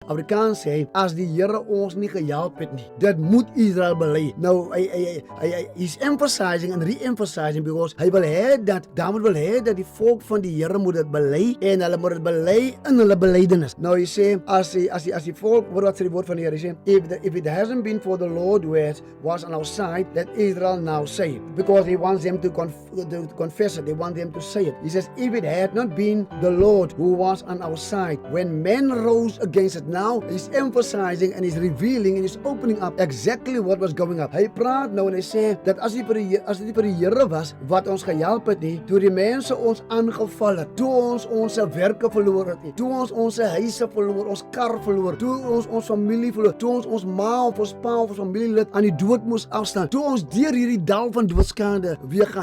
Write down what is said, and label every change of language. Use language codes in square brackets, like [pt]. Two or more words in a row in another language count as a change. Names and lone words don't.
[af] Afrikaans sê, as die Here ons nie gehelp het nie, dit moet Israel bely. Nou, [en] he's emphasizing and re-emphasizing because [af] hy wil hê dat, David wil hê dat die volk van die Here moet dit bely en hulle moet dit bely in hulle belydenis. Nou, hy sê, as die volk, wat sê die woord van die Here, hy sê, [en] if it hasn't been for the Lord who was on our side, that Israel now say it. Because he wants them to confess it. They want them to say it. He says, if it had not been the Lord who was on our side, when men rose against it, now he's emphasizing and he's revealing and he's opening up exactly what was going up. [af] Hy praat nou en hy sê, dat as dit vir die Here was, wat ons gehelp het nie, toe die mense ons aangeval het, toe ons werke verloor het, toe ons huise verloor, ons kar verloor, toe ons familie verloor, toe ons ma of ons pa of ons familielid aan die dood moes afstaan, toe ons deur hierdie dal van doodskade weer gaan.